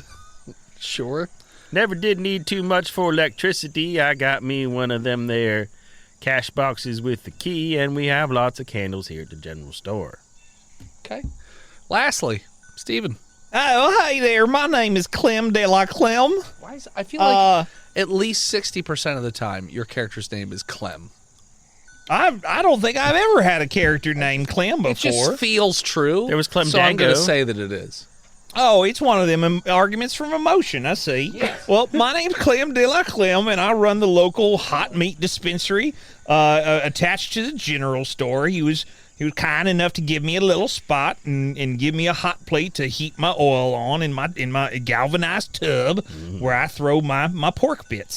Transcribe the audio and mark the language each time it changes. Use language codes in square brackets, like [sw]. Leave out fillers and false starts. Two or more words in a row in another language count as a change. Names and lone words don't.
[en] Sure. Never did need too much for electricity. I got me one of them there cash boxes with the key, and we have lots of candles here at the general store. Okay. Lastly, Stephen. Oh, hey there. My name is Clem de la Clem. I feel like at least 60% of the time your character's name is Clem. I don't think I've ever had a character named Clem before. It just feels true. There was Clem so I'm going to Dango. say that it is. Oh, it's one of them arguments from emotion, I see. Yes. Well, my name's Clem de la Clem, and I run the local hot meat dispensary attached to the general store. He was kind enough to give me a little spot and give me a hot plate to heat my oil on in my galvanized tub where I throw my pork bits.